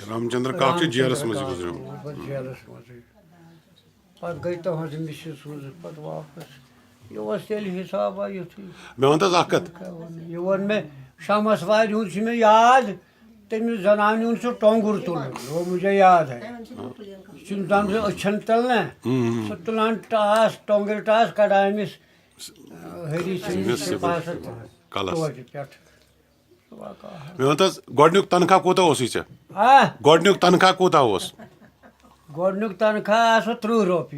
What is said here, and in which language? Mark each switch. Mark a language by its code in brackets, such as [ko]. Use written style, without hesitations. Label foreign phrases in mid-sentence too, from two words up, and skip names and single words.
[ks] رام چندر کاک چھُ جیلَس منٛز گُزریومُت پَتہٕ جیلَس منٛزٕے پَتہٕ گٔے تُہٕنٛز مِسِر سوٗزِتھ پَتہٕ واپَس یہِ اوس تیٚلہِ حِسابا یُتھُے مےٚ وَن تہٕ حظ اکھ کَتھ یہِ ووٚن مےٚ شمس وارِ ہُنٛد چھُ مےٚ یاد تٔمِس زنانہِ ہُنٛد سُہ ٹۄنٛگُر تُلُن [ur] وہ مجھے یاد ہے [ks] یہِ چھُنہٕ زَن سُہ أچھَن تَل نہ سُہ تُلان ٹاس ٹۄنٛگٕرۍ ٹاس کَڑان أمِس ۂری سٕنٛدِس توتہِ پٮ۪ٹھ مےٚ وَن تہٕ حظ گۄڈٕنیُک تنخواہ کوٗتاہ اوسُے ژےٚ گۄڈٕنیُک تنخواہ کوٗتاہ اوس گۄڈٕنیُک تنخواہ آسہٕ 30 رۄپیہِ